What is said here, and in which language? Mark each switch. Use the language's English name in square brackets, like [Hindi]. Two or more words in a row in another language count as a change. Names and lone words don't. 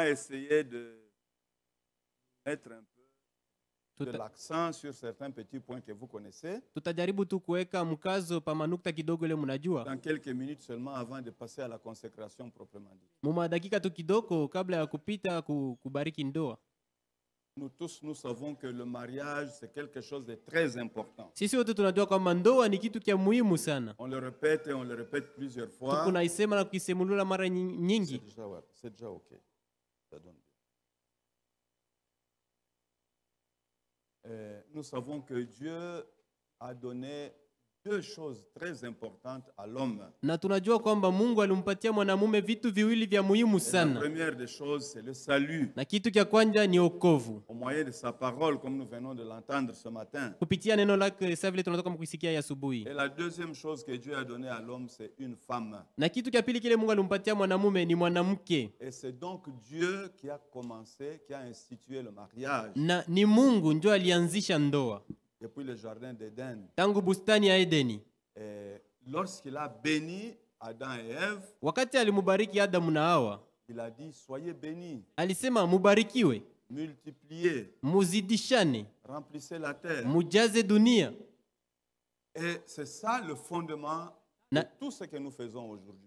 [French] essayer de mettre un peu de l'accent sur certains petits points que vous connaissez. [Swahili] Tutajaribu tu kuweka mkazo pa manukta kidogo ile mnajua. [French] Dans quelques minutes seulement avant de passer à la consécration proprement dit. [Swahili] Muma dakika tu kidogo kabla ya kupita kubariki ndoa. [French] Nous tous, nous savons que le mariage, c'est quelque chose de très important. [Swahili] Sisi wote tunajua kwamba ndoa ni kitu kia muhimu sana. [French] On le répète et on le répète plusieurs fois. [Swahili] Tunaisema na kuisemulula mara nyingi. [French] C'est déjà OK. Ça donne bien. Nous savons que Dieu a donné deux choses très importantes à l'homme. [Swahili] Na tunajua kwamba Mungu alimpatia mwanamume vitu viwili vya muhimu sana. [French] La première des choses, c'est le salut. [Swahili] Na kitu cha kwanza ni wokovu. [French] Au moyen de sa parole, comme nous venons de l'entendre ce matin. [Swahili] Kupitia neno lake sasa vile tunatoka kusikia asubuhi. [French] Et la deuxième chose que Dieu a donnée à l'homme, c'est une femme. [Swahili] Na kitu cha pili kile Mungu alimpatia mwanamume ni mwanamke. [French] Et c'est donc Dieu qui a commencé, qui a institué le mariage. [Swahili] Na ni Mungu ndio alianzisha ndoa. [French] Depuis le jardin d'Éden. [Swahili] Tangu bustani ya Edeni. [French] Lorsqu'il a béni Adam et Ève, [Swahili] wakati alimubariki Adamu na Hawa, [French] il a dit soyez bénis. [Swahili] Alisema mubarikiwe. [French] Multipliez. [Swahili] Muzidishane. [French] Remplissez la terre. [Swahili] Mujaze dunia. [French] Et c'est ça le fondement de tout ce que nous faisons aujourd'hui.